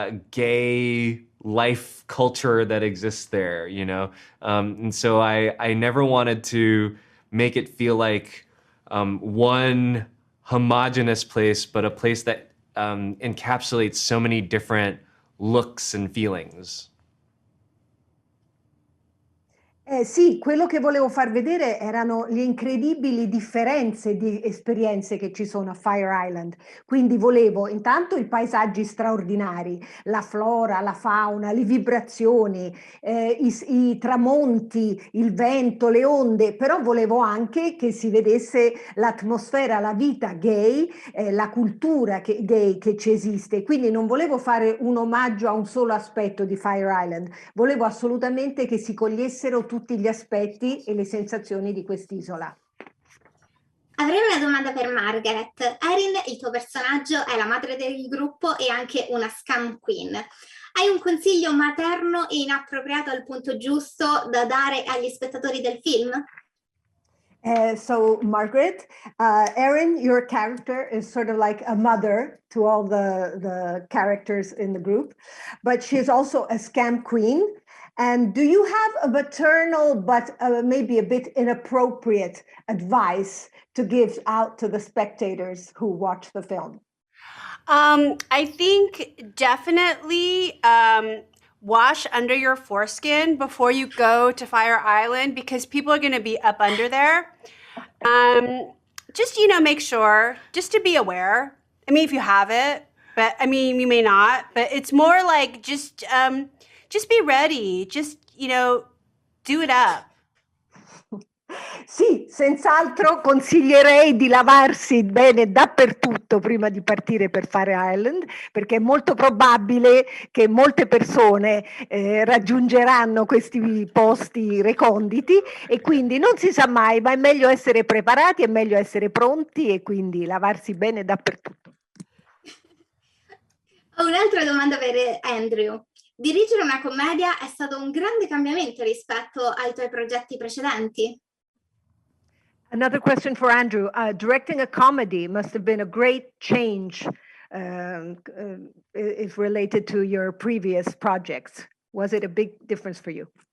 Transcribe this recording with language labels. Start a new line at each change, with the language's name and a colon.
English: gay life culture that exists there, and so I never wanted to make it feel like one homogenous place, but a place that encapsulates so many different looks and feelings.
Italian: Sì, quello che volevo far vedere erano le incredibili differenze di esperienze che ci sono a Fire Island. Quindi volevo intanto i paesaggi straordinari, la flora, la fauna, le vibrazioni, i tramonti, il vento, le onde, però volevo anche che si vedesse l'atmosfera, la vita gay, la cultura gay che ci esiste. Quindi non volevo fare un omaggio a un solo aspetto di Fire Island, volevo assolutamente che si cogliessero tutti gli aspetti e le sensazioni di quest'isola. Avrei una domanda per Margaret. Erin, il tuo personaggio, è la madre del gruppo e anche una scam queen. Hai un consiglio materno e inappropriato al punto giusto da dare agli spettatori del film?
English: So Margaret, Erin, your character is sort of like a mother to all the characters in the group, but she's also a scam queen. And do you have a maternal, but maybe a bit inappropriate advice to give out to the spectators who watch the film? I think definitely wash under your foreskin before you go to Fire Island because people are going to be up under there. Just, make sure, just to be aware. I mean, if you have it, but I mean, you may not, but it's more like just be ready. Just, do it up.
Italian: Sì, senz'altro consiglierei di lavarsi bene dappertutto prima di partire per Fire Island, perché è molto probabile che molte persone raggiungeranno questi posti reconditi e quindi non si sa mai, ma è meglio essere preparati, è meglio essere pronti e quindi lavarsi bene dappertutto. Ho un'altra domanda per Andrew. Dirigere una commedia è stato un grande cambiamento rispetto ai tuoi progetti precedenti?
English: Another question for Andrew. Directing a comedy must have been a great change if related to your previous projects. Was it a big difference for you?